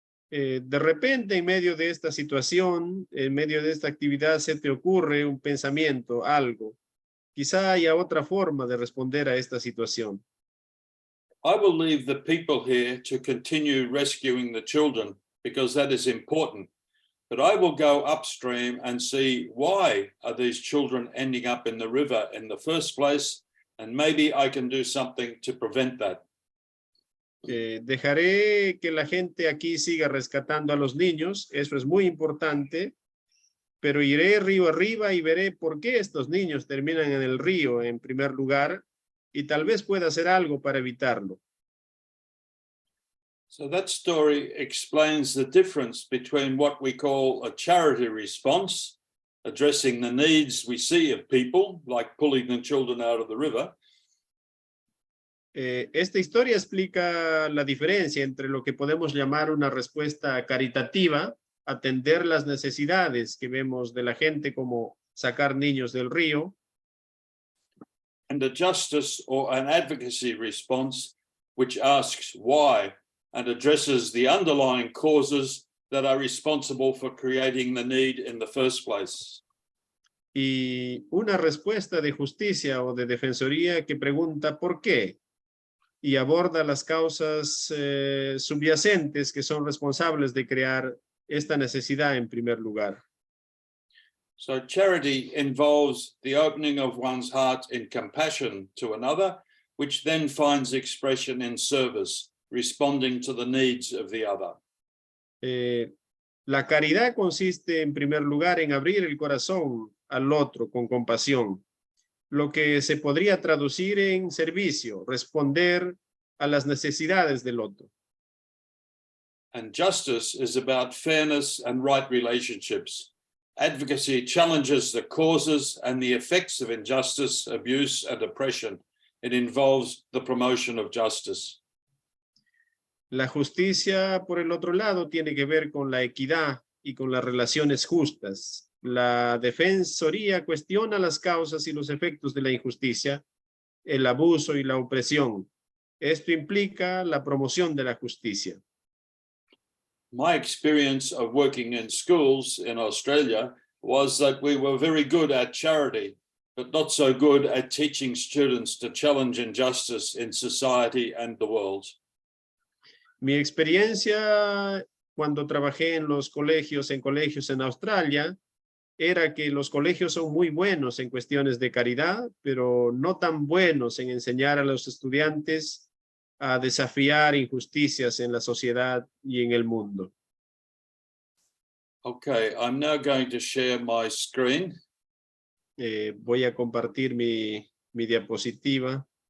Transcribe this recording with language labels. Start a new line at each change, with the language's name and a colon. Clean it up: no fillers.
Spanish: De repente, en medio de esta situación, en medio de esta actividad, se te ocurre un pensamiento, algo. Quizá haya otra forma de responder a esta situación.
English: I will leave the people here to continue rescuing the children because that is important. but I will go upstream and see why are these children ending up in the river in the first place, and maybe I can do something to prevent that.
Spanish: Dejaré que la gente aquí siga rescatando a los niños, eso es muy importante, pero iré río arriba y veré por qué estos niños terminan en el río en primer lugar y tal vez pueda hacer algo para evitarlo.
English: So that story explains the difference between what we call a charity response, addressing the needs we see of people, like pulling the children out of the river.
Spanish: Esta historia explica la diferencia entre lo que podemos llamar una respuesta caritativa, atender las necesidades que vemos de la gente como sacar niños del río,
English: and a justice or an advocacy response, which asks why and addresses the underlying causes that are responsible for creating the need in the first place.
Spanish: y una respuesta de justicia o de defensoría que pregunta por qué y aborda las causas subyacentes que son responsables de crear esta necesidad en primer lugar.
English: So charity involves the opening of one's heart in compassion to another, which then finds expression in service, responding to the needs of the other.
Spanish: La caridad consiste en primer lugar en abrir el corazón al otro con compasión, lo que se podría traducir en servicio, responder a las necesidades del otro.
English: And justice is about fairness and right relationships. Advocacy challenges the causes and the effects of injustice, abuse, and oppression. It involves the promotion of justice.
Spanish: La justicia, por el otro lado, tiene que ver con la equidad y con las relaciones justas. La defensoría cuestiona las causas y los efectos de la injusticia, el abuso y la opresión. Esto implica la promoción de la justicia.
English: My experience of working in schools in Australia was that we were very good at charity, but not so good at teaching students to challenge injustice in society and the world.
Spanish: Mi experiencia cuando trabajé en colegios en Australia era que los colegios son muy buenos en cuestiones de caridad, pero no tan buenos en enseñar a los estudiantes a desafiar injusticias en la sociedad y en el mundo.
English: Okay, I'm now going to share my screen.
Spanish: Voy a compartir mi diapositiva.